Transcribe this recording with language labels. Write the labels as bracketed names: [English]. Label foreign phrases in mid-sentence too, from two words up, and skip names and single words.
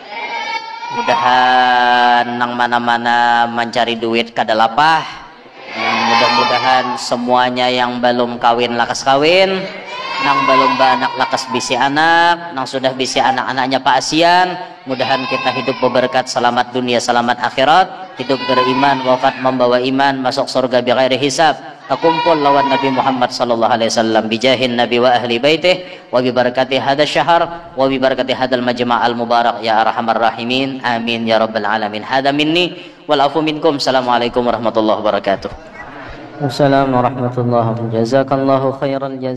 [Banjar] mudahan nang mana-mana mencari duit kada lapah, mudah-mudahan semuanya yang belum kawin lakas kawin, nang belum anak lakas bisi anak, nang sudah bisi anak-anaknya Pak Asian, mudahan kita hidup berberkat, selamat dunia selamat akhirat, hidup beriman, wafat membawa iman, masuk surga [Arabic] بغير حساب, [Banjar] kumpul lawan Nabi Muhammad [Arabic] صلى الله عليه وسلم بجاه النبي وأهل بيته وببركة هذا الشهر وببركة هذا المجمع المبارك يا أرحم الراحمين آمين يا رب العالمين. هذا مني والعفو منكم السلام عليكم ورحمة الله وبركاته. والسلام ورحمة الله وبركاته جزاك الله خيرا جزاء.